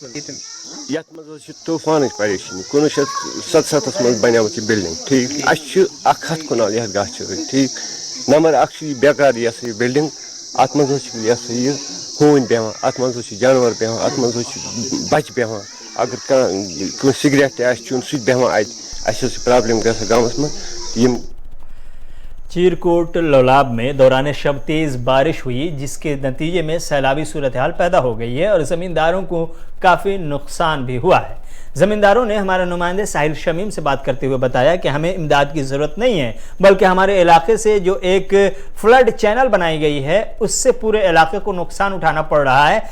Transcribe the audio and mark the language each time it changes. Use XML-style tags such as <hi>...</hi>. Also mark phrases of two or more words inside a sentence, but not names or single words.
<ks>یَتھ منٛز حظ چھِ طوٗفانٕچ پریشٲنی 1977 منٛز بَنیٛٲمٕژ یہِ بِلڈِنٛگ ٹھیٖک اَسہِ چھِ 100 کنال یَتھ گاچھِ ٹھیٖک نمبر 1 چھِ یہِ بیکار یہِ ہسا یہِ بِلڈِنٛگ اَتھ منٛز حظ چھِ یہِ ہسا یہِ ہوٗنۍ بیٚہوان اَتھ منٛز حظ چھِ جانوَر بیٚہوان اَتھ منٛز حظ چھِ بَچہِ بیٚہوان اگر کانٛہہ سِگریٹ تہِ آسہِ چیوٚن سُہ تہِ بیٚہوان اَتہِ اَسہِ حظ چھِ پرٛابلِم گژھان گامَس منٛز یِم.</ks> <ur>چیرکوٹ لولاب میں دوران شب تیز بارش ہوئی جس کے نتیجے میں سیلابی صورتحال پیدا ہو گئی ہے اور زمینداروں کو کافی نقصان بھی ہوا ہے. زمینداروں نے ہمارے نمائندے ساحل شمیم سے بات کرتے ہوئے بتایا کہ ہمیں امداد کی ضرورت نہیں ہے بلکہ ہمارے علاقے سے جو ایک فلڈ چینل بنائی گئی ہے اس سے پورے علاقے کو نقصان اٹھانا پڑ رہا ہے.</ur>